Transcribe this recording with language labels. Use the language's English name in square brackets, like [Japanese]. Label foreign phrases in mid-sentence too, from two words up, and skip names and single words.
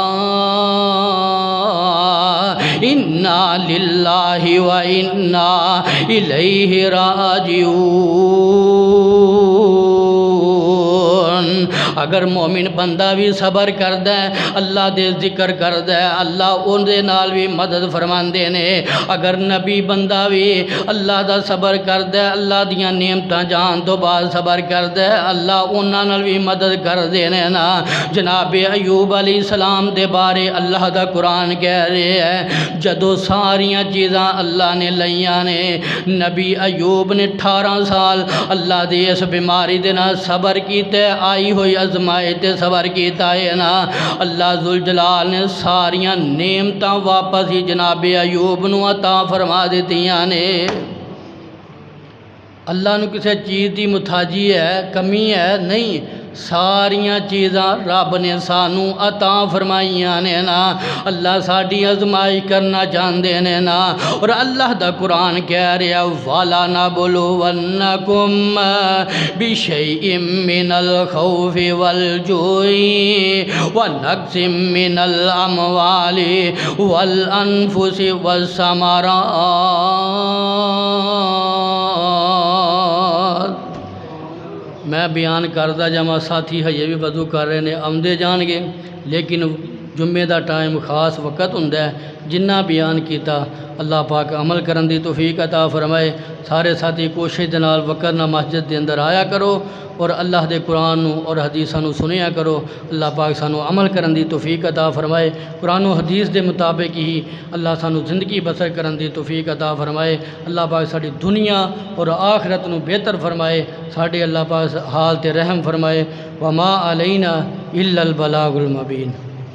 [Arabic] انا للہ و انا الیہ راجعون، [Punjabi] اگر مومن بندہ بھی صبر کردا ہے، اللہ دے ذکر کردا ہے، اللہ ان دے نال بھی مدد فرماندے نے۔ اگر نبی بندہ بھی اللہ دا صبر کردا ہے، اللہ دیاں نعمتاں جان تو بعد صبر کردا ہے، اللہ انہاں نال بھی مدد کردے نے نا۔ جناب ایوب [Arabic] علیہ السلام [Punjabi] دے بارے اللہ دا قرآن کہہ رہے ہے، جدو ساریاں چیزاں اللہ نے لئیاں نے، نبی ایوب نے 18 سال اللہ دی اس بیماری دے نا صبر کیتے، آئی ہوئی آزمائش تے صبر کیتا ہے نا، اللہ ذوالجلال نے ساریاں نعمتاں واپس ہی جناب ایوب نو عطا فرما دیتیاں نے۔ اللہ نو کسی چیز دی محتاجی ہے، کمی ہے نہیں، ساریاں چیزاں رب نے سانو عطا فرمائیاں نے نا۔ اللہ ساڈی آزمائش کرنا چاہندے نے نا، اور اللہ دا قرآن کہہ رہا [Arabic] وَلَنَبْلُوَنَّكُمْ بِشَيْءٍ مِّنَ الْخَوْفِ وَالْجُوعِ وَنَقْصٍ مِّنَ الْأَمْوَالِ وَالْأَنفُسِ وَالثَّمَرَاتِ۔ [Punjabi] میں بیان کردہ جمع ساتھی ہے بھی وضو کر رہے ہیں، آمدے جان گے، لیکن جمعے دا ٹائم خاص وقت ہوندا ہے، جنہ بیان کیتا اللہ پاک عمل کرن دی توفیق عطا فرمائے۔ سارے ساتھی کوشش دے نال وقت نہ مسجد دے اندر آیا کرو، اور اللہ دے قرآن نو اور حدیثاں نو سنیا کرو۔ اللہ پاک سانو عمل کرن دی توفیق عطا فرمائے، قرآن و حدیث دے مطابق ہی اللہ سانو زندگی بسر کرن دی توفیق عطا فرمائے۔ اللہ پاک ساری دنیا اور آخرت نو بہتر فرمائے، ساڈے اللہ پاک حال تے رحم فرمائے۔ [Arabic] وما علینا الا البلاغ المبین۔